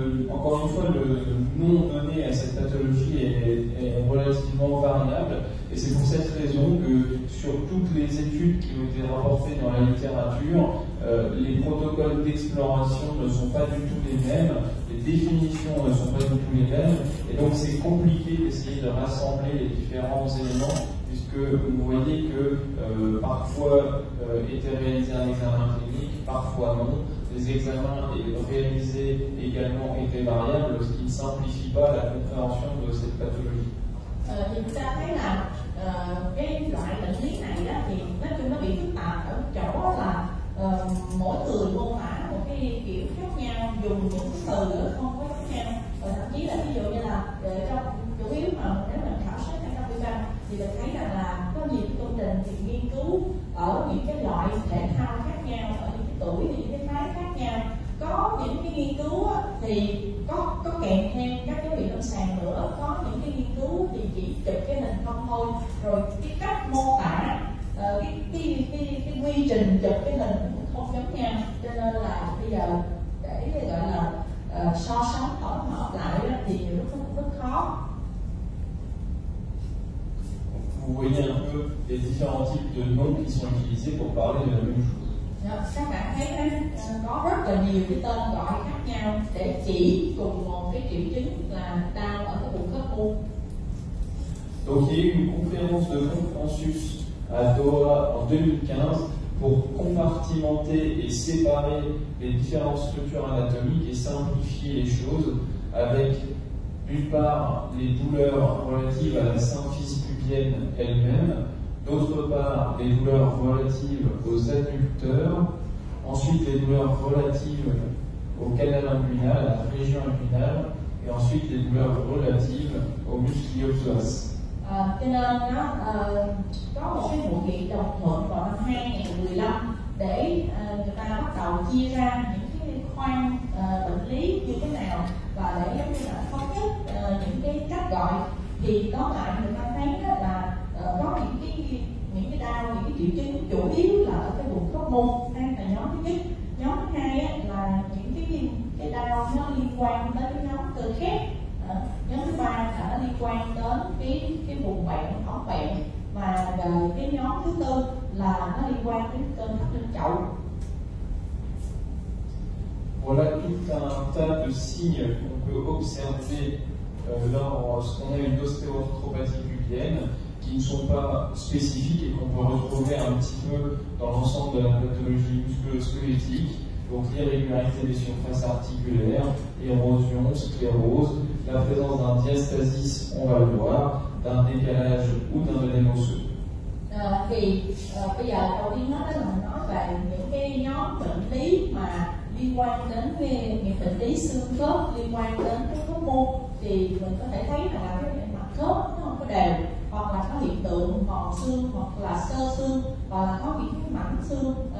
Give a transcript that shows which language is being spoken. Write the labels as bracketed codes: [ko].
[fr] Encore une fois, le nom donné à cette pathologie est relativement variable, et c'est pour cette raison que sur toutes les études qui ont été rapportées dans la littérature, les protocoles d'exploration ne sont pas du tout les mêmes, les définitions ne sont pas du tout les mêmes, et donc c'est compliqué d'essayer de rassembler les différents éléments, puisque vous voyez que parfois était réalisé un examen clinique, parfois non. Les examens réalisés également étaient variables, ce qui ne simplifie pas la compréhension de cette pathologie. [vi] Thì chúng ta thấy là cái loại bệnh lý này đó, thì nói chung nó bị phức tạp ở chỗ là mỗi người mô tả một cái kiểu khác nhau, dùng những từ ngữ không có khác nhau, và thậm chí là ví dụ như là trong chủ yếu mà nếu mình khảo sát ở trong Việt Nam thì mình thấy rằng là có nhiều công trình thì nghiên cứu ở những cái loại thể thao khác nhau, ở những cái tuổi thì những cái phái khác nhau. Có những cái nghiên cứu thì có kèm thêm các dấu hiệu lâm sàng nữa, có những cái nghiên cứu thì chỉ chụp cái hình không thôi, rồi cái cách mô tả cái quy trình chụp cái hình cũng không giống nhau, cho nên là bây giờ để gọi là so sánh tổng hợp lại thì rất khó. [fr] Vous voyez un peu les différents types de noms qui sont utilisés pour parler de la même chose. [vi] Các bạn thấy có rất là nhiều cái tên gọi khác nhau để chỉ cùng một cái triệu chứng là đau ở cái vùng khớp u. [fr] Donc il y a eu une conférence de consensus à Doha en 2015 pour compartimenter et séparer les différentes structures anatomiques et simplifier les choses avec d'une part les douleurs relatives à la symphyse pubienne elle-même, d'autre part les douleurs relatives aux adducteurs, ensuite les douleurs relatives au canal inguinal, à la région inguinale, et ensuite les douleurs relatives aux muscles iliopsoas. [vi] Cho nên có một cái hội nghị đồng thuận vào năm 2015 để người ta bắt đầu chia ra những cái khoang bệnh lý như thế nào, và để giống như là thống nhất những cái cách gọi. Thì tóm lại người ta thấy là có những cái đau, những cái triệu chứng chủ yếu là ở cái vùng khớp môn, đây là nhóm thứ nhất. Nhóm thứ hai là những cái đau nó liên quan tới cái nhóm cơ khép. Nhóm thứ ba là nó liên quan đến cái vùng bẹn, ống bẹn, và cái nhóm thứ tư là nó liên quan đến cơn thắt lưng chậu. [fr] Voilà tout un tas de signes qu'on peut observer lorsqu'on a une ostéoarthropathie pubienne, qui ne sont pas spécifiques et qu'on peut retrouver un petit peu dans l'ensemble de la pathologie musculo-squelettique. Donc l'irrégularité des surfaces articulaires, érosion, sclérose, la présence d'un diastasis, on va le voir, d'un décalage ou d'un œdème osseux. [vi] Thì bây giờ đầu tiên nói là mình nói về những cái nhóm bệnh lý mà liên quan đến cái bệnh lý xương khớp, liên quan đến cái khớp môn, thì mình có thể thấy là cái mặt khớp nó không có đều, hoặc là có hiện tượng mòn xương, hoặc là xơ xương, hoặc là có những cái mảnh xương